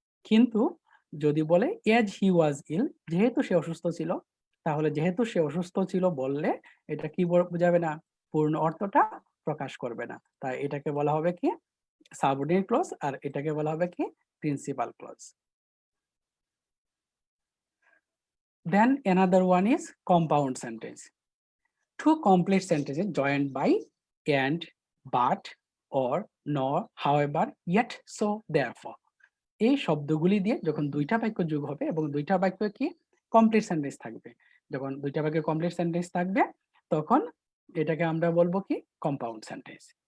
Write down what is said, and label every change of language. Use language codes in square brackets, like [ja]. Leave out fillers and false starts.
[bn] কিন্তু যদি বলে [en] as he was ill, [bn] যেহেতু সে অসুস্থ ছিল, তাহলে যেহেতু সে অসুস্থ ছিল বললে এটা কি বোঝাবে না, পূর্ণ অর্থটা প্রকাশ করবে না। তাই এটাকে বলা হবে কি সাবঅর্ডিনেট ক্লজ, আর এটাকে বলা হবে কি principal clause. [en] Then another one is compound sentence. Two complete sentences joined by and, but, or, nor, however, yet, so, therefore. [bn] এই শব্দগুলি দিয়ে যখন দুইটা বাক্য যোগ হবে এবং দুইটা বাক্য কি কমপ্লিট সেন্টেন্স থাকবে, যখন দুইটা বাক্যে কমপ্লিট সেন্টেন্স থাকবে তখন এটাকে আমরা বলবো কি কম্পাউন্ড সেন্টেন্স।